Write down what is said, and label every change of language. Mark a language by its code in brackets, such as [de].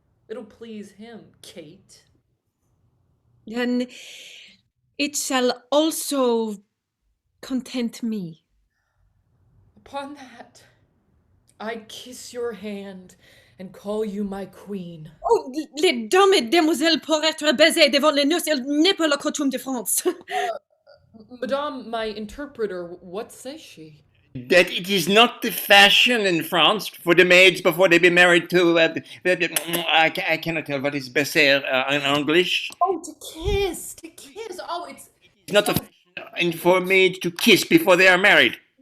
[en] It'll please him, Kate. Then it shall also content me. Upon that, I kiss your hand and call you my queen. [fr] Oh, les dames et demoiselles pour être baisées devant les noces, il n'est pas la coutume de France. [en] Madame, my interpreter, what says she? That it is not the fashion in France for the maids before they be married to. I cannot tell what is baiser in English. Oh, to kiss, to kiss. Oh, it's It's not the fashion for maids to kiss before they are married.